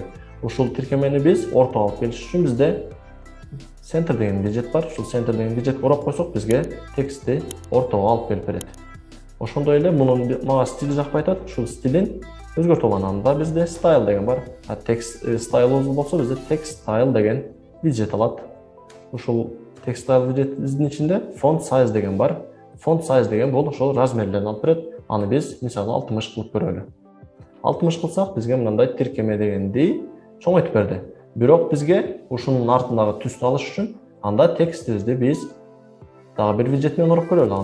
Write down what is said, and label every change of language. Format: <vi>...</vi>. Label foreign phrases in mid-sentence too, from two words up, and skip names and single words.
<ky>Ушул тиркемени биз ортого алып келиш үчүн bizde center деген виджет бар. Ушул center деген виджетке урап койсок, бизге текстти ортого алып келип берет. Ошондой эле мунун мага стили жакпай атат. Ушул стилин өзгөртүп алганда bizde style деген бар. Текст стайлыбыз болсо bizde</ky> <en>text style</en> <ky>деген виджет алат. Ушул</ky> <en>text style</en> <ky>виджетибиздин ичинде</ky> <en>font size</en> <ky>деген бар.</ky> <en>Font size</en> <ky>деген бул ошол размерлерин алып берет. Аны биз мисалы 60 кылып көрөлү. 60 кылсак бизге мындай тиркеме дегенди чоңойтуп берди. Бирок бизге ушунун артындагы түстү алыш үчүн анда текстибизди биз дагы бир виджет менен уруп көрөлү.</ky>